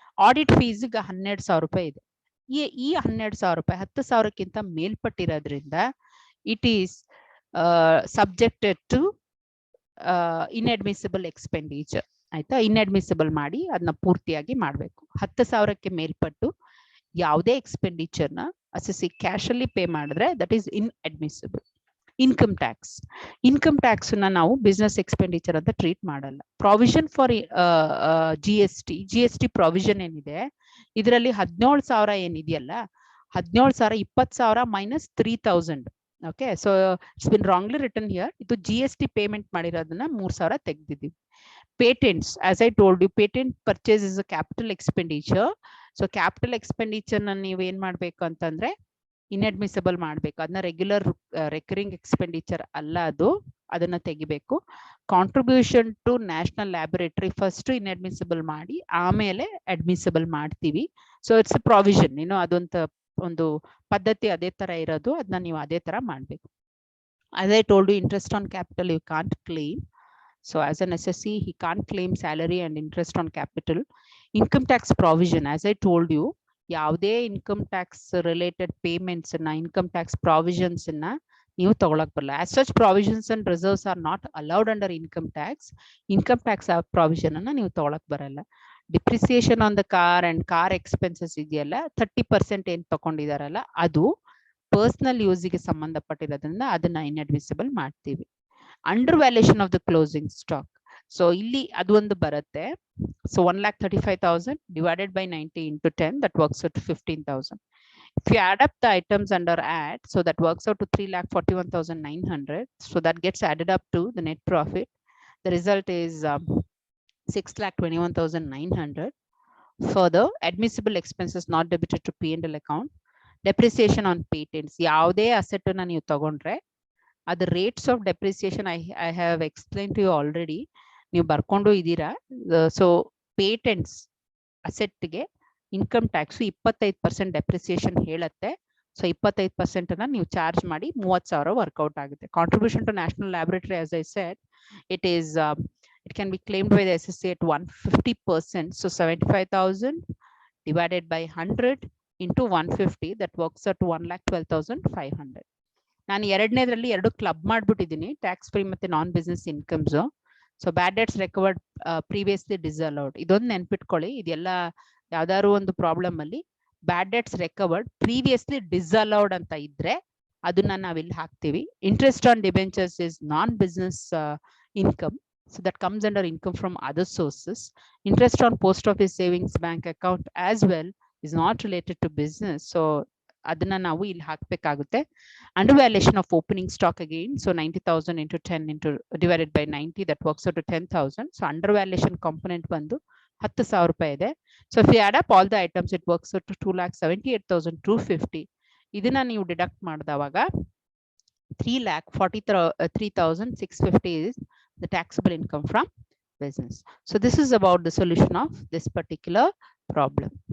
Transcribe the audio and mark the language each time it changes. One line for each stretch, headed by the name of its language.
Kannada: Audit fees ಗೆ 12,000 ರೂಪಾಯಿ ಇದೆ. ಈ 12,000 ರೂಪಾಯಿ 10,000ಕ್ಕಿಂತ ಮೇಲ್ಪಟ್ಟಿರೋದ್ರಿಂದ
English: it is subjected to inadmissible expenditure.
Kannada: ಆಯ್ತಾ, ಇನ್ಅಡ್ಮಿಸಿಬಲ್ ಮಾಡಿ ಅದನ್ನ ಪೂರ್ತಿಯಾಗಿ ಮಾಡಬೇಕು. 10,000ಕ್ಕೆ ಮೇಲ್ಪಟ್ಟು ಯಾವುದೇ ಎಕ್ಸ್ಪೆಂಡಿಚರ್ ನ ಅಸೆಸಿ ಕ್ಯಾಶ್ ಅಲ್ಲಿ ಪೇ ಮಾಡಿದ್ರೆ
English: That is inadmissible.
Kannada: Income tax ನ ನಾವು ಬಿಸ್ನೆಸ್ ಎಕ್ಸ್ಪೆಂಡಿಚರ್ ಅಂತ ಟ್ರೀಟ್ ಮಾಡಲ್ಲ. Provision for G S T provision ಏನಿದೆ ಇದರಲ್ಲಿ 17,000 ಏನಿದೆಯಲ್ಲ, 17,000 20,000 minus 3,000.
English: Okay, so it's been wrongly written here.
Kannada: ಇದು GST ಪೇಮೆಂಟ್ ಮಾಡಿರೋದನ್ನ 3,000 ತೆಗೆದಿದ್ದೀವಿ.
English: Patents, as I told you, patent purchase is a capital expenditure.
Kannada: So capital expenditure ನ ನೀವು ಏನ್ ಮಾಡ್ಬೇಕು ಅಂತಂದ್ರೆ ಇನ್ಅಡ್ಮಿಸಿಬಲ್ ಮಾಡ್ಬೇಕು. ಅದನ್ನ ರೆಗ್ಯುಲರ್ ರೆಕರಿಂಗ್ ಎಕ್ಸ್ಪೆಂಡಿಚರ್ ಅಲ್ಲ, ಅದನ್ನ ತೆಗಿಬೇಕು. Contribution to national laboratory first inadmissible ಮಾಡಿ ಆಮೇಲೆ ಅಡ್ಮಿಸಿಬಲ್ ಮಾಡ್ತೀವಿ.
English: so it's provision,
Kannada: ಒಂದು ಪದ್ಧತಿ ಅದೇ ತರ ಇರೋದು, ಅದನ್ನ ನೀವು ಅದೇ ತರ ಮಾಡ್ಬೇಕು.
English: As I told you, interest on capital you can't claim. So as an SSC, he can't claim salary and interest on capital. Income tax provision, as I told you,
Kannada: ಯಾವುದೇ ಇನ್ಕಮ್ ಟ್ಯಾಕ್ಸ್ ರಿಲೇಟೆಡ್ ಪೇಮೆಂಟ್ಸ್ ನ, income tax provisions ನ ನೀವು ತಗೊಳಕ್ ಬರಲ್ಲ.
English: As such provisions and reserves are not allowed under income tax.
Kannada: Income tax provision ಅನ್ನ ನೀವು ತಗೊಳಕ್ ಬರಲ್ಲ.
English: depreciation on the car and car expenses
Kannada: ಇದೆಯಲ್ಲ, 30% ಏನ್ ತಗೊಂಡಿದಾರಲ್ಲ ಅದು ಪರ್ಸನಲ್ ಯೂಸ್ಗೆ ಸಂಬಂಧಪಟ್ಟಿರೋದ್ರಿಂದ ಅದನ್ನ ಇನ್ಅಡ್ಮಿಸಿಬಲ್ ಮಾಡ್ತೀವಿ.
English: under valuation of the closing stock,
Kannada: so ಇಲ್ಲಿ ಅದು ಒಂದು ಬರುತ್ತೆ.
English: So 1,35,000 divided by 90 into 10, that works out to 15,000. If you add up the items under add, so that works out to 3,41,900. So that gets added up to the net profit. The result is 6,21,900. Further, admissible expenses not debited to P&L account. Depreciation on patents,
Kannada: ಯಾವುದೇ asset ನ ನೀವು ತಗೊಂಡ್ರೆ ಅದು
English: rates of depreciation I have explain to you already,
Kannada: ನೀವು ಬರ್ಕೊಂಡು ಇದ್ದೀರಾ. So patents ಅಸೆಟ್ಗೆ income tax 25% depreciation ಹೇಳುತ್ತೆ. So 25% ಅನ್ನ ನೀವು ಚಾರ್ಜ್ ಮಾಡಿ 30,000 ವರ್ಕೌಟ್ ಆಗುತ್ತೆ. Contribution to national laboratory, as I said,
English: it can be claimed by the SSC at 150%. So 75,000 divided by 100 into 150, that works out to 1,12,500.
Kannada: ನಾನು ಎರಡನೇದ್ರಲ್ಲಿ ಎರಡು club ಮಾಡ್ಬಿಟ್ಟಿದ್ದೀನಿ, tax free ಮತ್ತೆ ನಾನ್ business incomes.
English: so bad debts recovered previously disallowed,
Kannada: ಇದೊಂದು ನೆನ್ಪಿಟ್ಕೊಳ್ಳಿ. ಇದೆಲ್ಲ ಯಾವ್ದಾದ್ರು ಒಂದು problem ಅಲ್ಲಿ ಬ್ಯಾಡ್ debts recovered previously disallowed ಅಂತ ಇದ್ರೆ ಅದನ್ನ ನಾವಿಲ್ಲಿ ಹಾಕ್ತಿವಿ.
English: Interest on debentures is non business income, so that comes under income from other sources. Interest on post office savings bank account as well is not related to business, so
Kannada: adana ನಾವು ಇಲ್ಲಿ ಹಾಕಬೇಕಾಗುತ್ತೆ.
English: Undervaluation of opening stock again, so 90,000 into 10 into divided by 90, that works out to 10,000. So undervaluation component
Kannada: ಬಂದು 10,000 ರೂಪಾಯಿ ಇದೆ.
English: So if you add up all the items, it works out to 2,78,250.
Kannada: ಇದನ್ನ ನೀವು deduct ಮಾಡಿದವಾಗ
English: 3,43,650 is the taxable income from business. So this is about the solution of this particular problem.